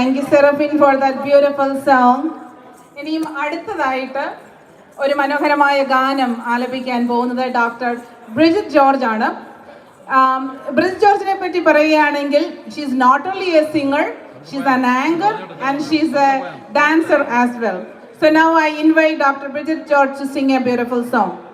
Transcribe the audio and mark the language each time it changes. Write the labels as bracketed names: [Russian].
[English] Seraphine for that beautiful song. [Malayalam] ഇനിയും അടുത്തതായിട്ട് ഒരു മനോഹരമായ ഗാനം ആലപിക്കാൻ പോകുന്നത് ഡോക്ടർ ബ്രിജിറ്റ് ജോർജ് ആണ്. ബ്രിജിറ്റ് ജോർജിനെ പറ്റി പറയുകയാണെങ്കിൽ [English] She is not only a singer, she is an anchor and she is a dancer as well. So now I invite Dr. Bridget George to sing a beautiful song.